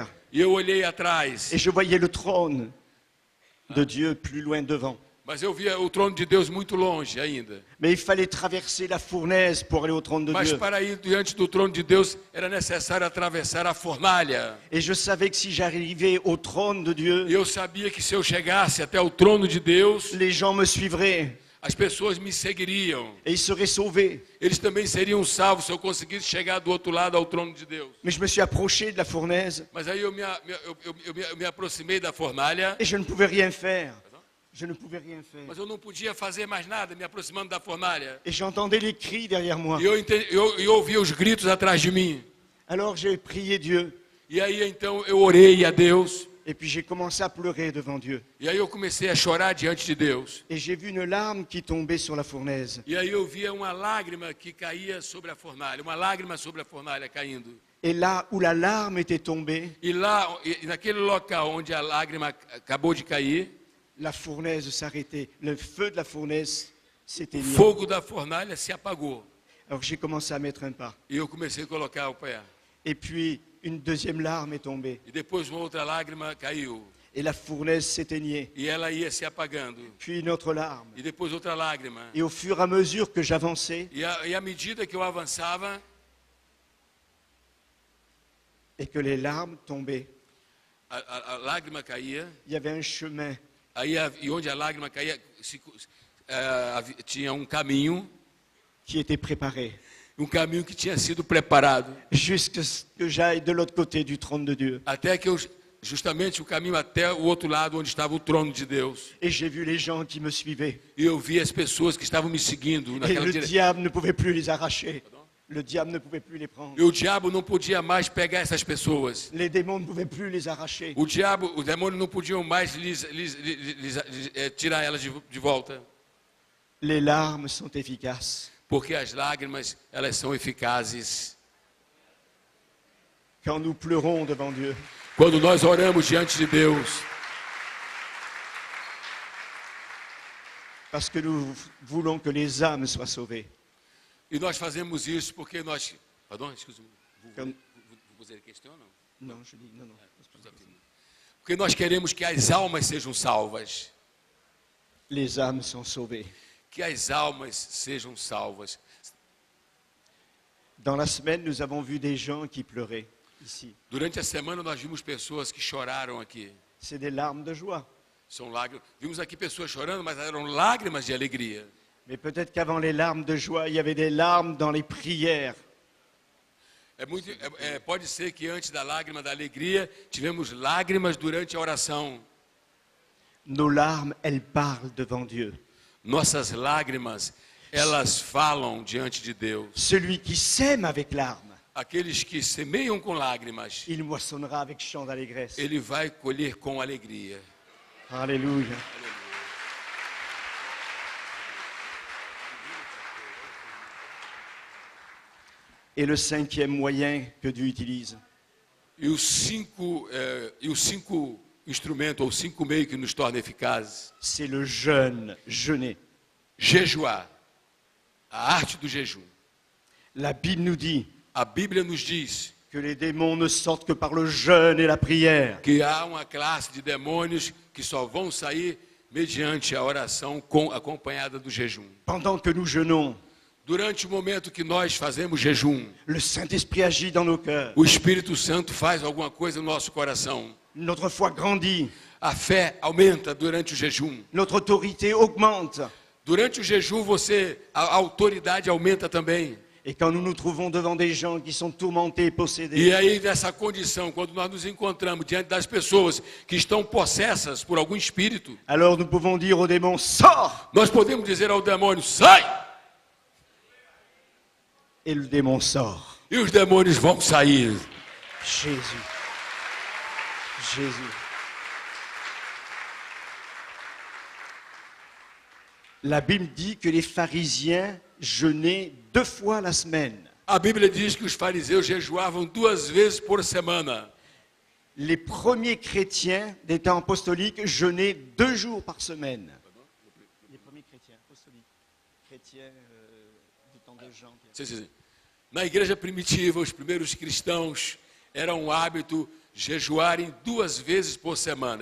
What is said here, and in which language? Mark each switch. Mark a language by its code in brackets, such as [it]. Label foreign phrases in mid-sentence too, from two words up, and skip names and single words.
[pt] E eu olhei atrás, [fr] Et je voyais le trône de Dieu plus loin devant. [pt] mas eu via o trono de Deus muito longe ainda. [fr] Mais il fallait traverser la fournaise pour aller au trône de [pt] Mas [fr] Dieu. [pt] para ir diante do trono de Deus era necessário atravessar a fornalha. [fr] Et je savais que si j'arrivais au trône de [pt] E [fr] Dieu, [pt] eu sabia que se eu chegasse até o trono de Deus, [fr] les gens me suivraient [pt] as pessoas me seguiriam. [fr] et ils seraient sauvés. [pt] Eles também seriam salvos se eu conseguisse chegar do outro lado ao trono de Deus. [fr] Mais je me suis approché de la fournaise [pt] Mas aí eu me aproximei da fornalha, [fr] et je ne pouvais rien faire. Je ne pouvais rien faire. [pt] mas eu não podia fazer mais nada me aproximando da fornalha. [fr] Et j'entendais les cris derrière moi. [pt] E eu ouvia os gritos atrás de mim. [fr] Alors j'ai prié Dieu [pt] E aí então eu orei a Deus. [fr] et puis j'ai commencé à pleurer devant Dieu. [pt] E aí eu comecei a chorar diante de Deus. [fr] Et j'ai vu une larme qui tombait sur la fournaise. [pt] E aí eu via uma lágrima que caía sobre a fornalha, uma lágrima sobre a fornalha caindo. [fr] Et là où la larme était tombée, [pt] E lá, naquele local onde a lágrima acabou de cair, [fr] la fournaise s'arrêtait. Le feu de la fournaise [pt] o [fr] s'éteignait. [pt] fogo da fornalha se apagou. [fr] Alors j'ai commencé à mettre un pas. [pt] E eu comecei a colocar o pé. [fr] Et puis une deuxième larme est tombée. [pt] E depois uma outra lágrima caiu. [fr] Et la fournaise s'éteignait. [pt] E ela ia se apagando. [fr] Puis une autre larme. [pt] E depois outra lágrima. [fr] Et au fur et à mesure que j'avançais [pt] E à medida que eu avançava, [fr] et que les larmes tombaient, [pt] a lágrima caía. [fr] il y avait un chemin [pt] Aí, e onde a lágrima caía, tinha um caminho [fr] qui était préparé [pt] que tinha sido preparado. [fr] jusqu'à ce que j'aille de l'autre côté du trône de Dieu. [pt] Até que justamente o caminho até o outro lado, onde estava o trono de Deus. [fr] Et j'ai vu les gens qui me suivaient. [pt] E eu vi as pessoas que estavam me seguindo [fr] Et [pt] naquela [fr] le [pt] direção. [fr] diable ne pouvait plus les arracher. Le diable ne pouvait plus les prendre. [pt] E o diabo não podia mais pegar essas pessoas. [fr] Les démons ne pouvaient plus les arracher. [pt] Os demônios não podiam mais tirar elas de volta. [fr] Les larmes sont efficaces. [pt] Porque as lágrimas, elas são eficazes. [fr] Quand nous pleurons devant Dieu, [pt] Quando nós oramos diante de Deus, [fr] parce que nous voulons que les âmes soient sauvées. [pt] e nós fazemos isso porque nós... [fr] Pardon, excuse-me. Comme- Vous posez a question, não? Non, je dis non, non. [pt] Porque nós queremos que as almas sejam salvas. [fr] Les âmes sont sauvées. [pt] Que as almas sejam salvas. [fr] Dans la semaine, nous avons vu des gens qui pleuraient ici. [pt] Durante a semana nós vimos pessoas que choraram aqui. [fr] C'est des larmes de joie. [pt] São lágrimas. Vimos aqui pessoas chorando, mas eram lágrimas de alegria. [fr] Mais peut-être qu'avant les larmes de joie, il y avait des larmes dans les prières. [pt] Pode ser que antes da lágrima da alegria, tivemos lágrimas durante a oração. [fr] Nos larmes, elles parlent devant Dieu. [pt] Nossas lágrimas, elas falam diante de Deus. [fr] Celui qui sème avec larmes, [pt] Aqueles que semeiam com lágrimas, [fr] il moissonnera avec chant d'allégresse. [pt] ele vai colher com alegria. [fr] Alléluia. Et le cinquième moyen que Dieu utilise, [pt] E o instrumento ou 5 meios que nos torna eficazes. [fr] C'est le jeûne, jeûner. [pt] Jejuar, a arte do jejum. [fr] La Bible nous dit [pt] A Bíblia nos diz [fr] que les démons ne sortent que par le jeûne et la prière. [pt] que há uma classe de demônios que só vão sair mediante a oração acompanhada do jejum. [fr] Pendant que nous jeûnons, [pt] Durante o momento que nós fazemos jejum, [fr] le Saint-Esprit agit dans nos cœurs. [pt] o Espírito Santo faz alguma coisa no nosso coração. [fr] Notre foi grandit, [pt] A fé aumenta durante o jejum. [fr] notre autorité augmente. [pt] Durante o jejum, a autoridade aumenta também. [fr] Et quand nous nous trouvons devant des gens qui sont tourmentés et possédés, [pt] E aí, nessa condição, quando nós nos encontramos diante das pessoas que estão possessas por algum espírito, [fr] alors nous pouvons dire aux démons, sors! [pt] nós podemos dizer ao demônio, sai! [fr] Et le démon sort. [pt] E os demônios vão sair. [fr] Jésus. Jésus. La Bible dit que les pharisiens jeûnaient 2 fois la semaine. [pt] A Bíblia diz que os fariseus jejuavam 2 vezes por semana. [fr] Les premiers chrétiens des temps apostoliques jeûnaient 2 jours par semaine. Les premiers chrétiens apostoliques, chrétiens du temps de Jean. [pt] Sim, sim, sim. Na igreja primitiva, os primeiros cristãos era um hábito jejuarem 2 vezes por semana.